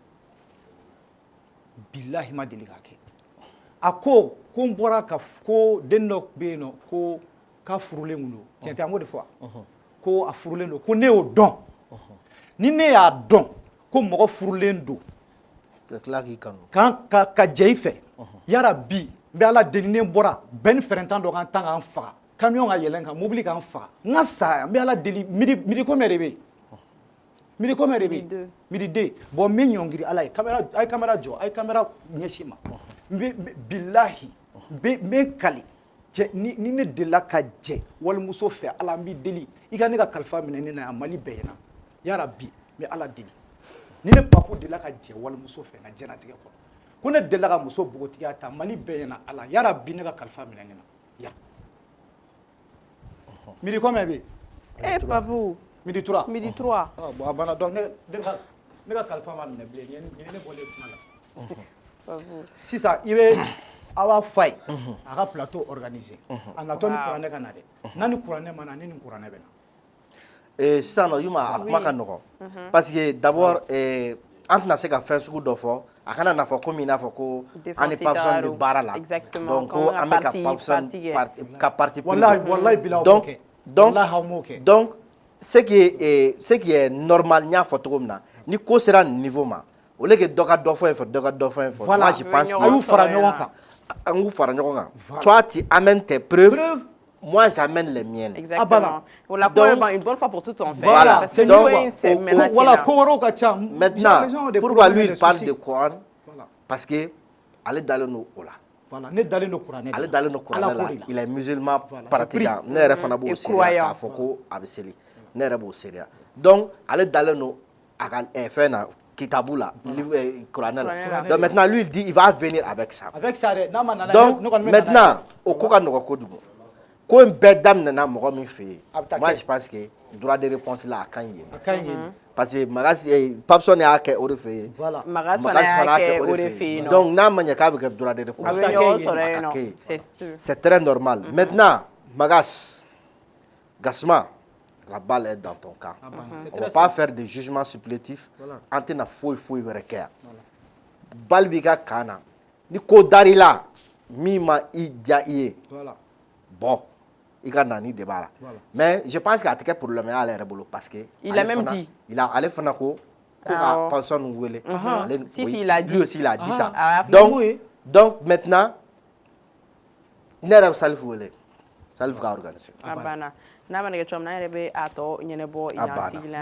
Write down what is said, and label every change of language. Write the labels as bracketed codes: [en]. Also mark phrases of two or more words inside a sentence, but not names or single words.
[bm] bilahi ma deli k'a kɛ a ko n bɔra ka ko den dɔ bɛ yen nɔ ko k'a furulen don tiɲɛ tɛ an b'o de fɔ ko a furulen don ko ne y'o dɔn ni ne y'a dɔn ko mɔgɔ furulen don ka jɛ i fɛ yara bi n bɛ ala deli ne bɔra bɛn ni fɛrɛntan dɔ kan tan k'an faga camion ka yɛlɛn kan mobili k'an faga n ka sa n bɛ ala deli [fr] midi combien de [bm] bɛ yen [fr] midi combien de [bm] bɛ yen midi 2 bon n bɛ ɲɔngiri ala ye a ye caméra jɔ a ye caméra ɲɛsin ma n bɛ bilahi n bɛ kali ni ne delila ka jɛ walimuso fɛ ala n b'i deli i ka ne ka kalifa minɛ ne na yan Mali bɛɛ ɲɛna yara bi n bɛ ala deli ni ne papu delila ka jɛ walimuso fɛ n ka diɲɛlatigɛ kɔnɔ ko ne delila ka muso bogotigiya ta Mali bɛɛ ɲɛna ala yara bi ne ka kalifa minɛ ne na ya [fr] midi combien [bm] bɛ yen papu midi 3 bon a banna donc ne ka kalifa ma minɛ bilen ɲɛ ne bɔlen kuma la sisan i bɛ awa fay a ka [fr] plateau organisé [bm] a natɔ ni kuranɛ ka na dɛ n'a ni kuranɛ ma na ne ni kuranɛ bɛ na sisan nɔ Yuma a kuma ka nɔgɔn [fr] parce que d'abord [bm] an tɛna se ka fɛn sugu dɔ fɔ a kana na fɔ komi i n'a fɔ ko an ni Papson bɛ baara la donc ko an bɛ ka Papson ka parti wallahi bila [fr] donc ce qui est normal [bm] n y'a fɔ cogo min na ni ko sera nin niveau ma [fr] au lieu que [bm] dɔ ka dɔ fɔ in fɛ dɔ ka dɔ fɔ in fɛ [fr] moi je pense que [bm] a y'u fara ɲɔgɔn kan an k'u fara ɲɔgɔn kan [fr] toi tu amènes tes preuves moi j'amène les miennes exactement la une bonne fois pour toutes en fait voilà donc [bm] voilà ko wɛrɛw ka ca [fr] maintenant pourquoi lui il parle de Coran parce que [bm] ale dalen don o la voilà ne dalen don kuranɛ ale dalen don kuranɛ la [fr] il est musulman pratiquant [bm] ne yɛrɛ fana b'o seereya k'a fɔ ko a bɛ seli ne yɛrɛ b'o seereya donc ale dalen don a ka fɛn na kitabu la kuranɛ la [fr] donc maintenant lui il dit il va venir avec ça donc maintenant [bm] o ko ka nɔgɔ kojugu ko in bɛɛ daminɛna mɔgɔ min fɛ yen [fr] moi je pense que droit de réponse [bm] la a ka ɲi yen [fr] parce que [bm] Papson y'a kɛ o de fɛ yen Magas fana y'a kɛ o de fɛ yen donc n'a ma ɲɛ k'a bɛ kɛ [fr] droit de réponse [bm] a bɛ ɲɔgɔn sɔrɔ yen nɔ [fr] c'est très normal maintenant Magas Gasma la balle est dans ton camp on va pas faire de jugement supplétif [bm] an tɛna foyi wɛrɛ kɛ yan balle b'i ka kan na ni ko dar'i la min ma i diya i ye bon i ka nani de b'a la [fr] mais je pense que [bm] a tɛ kɛ problème ye ale yɛrɛ bolo [fr] parce que il a même dit [bm] ale fana ko ka Papson wele [fr] il a dit lui aussi il a dit ça donc maintenant [bm] ne yɛrɛ bɛ Salif wele Salif ka organiser a banna n'a ma nɛgɛ cogo min na an yɛrɛ bɛ a tɔ ɲɛnabɔ yan sigi la yan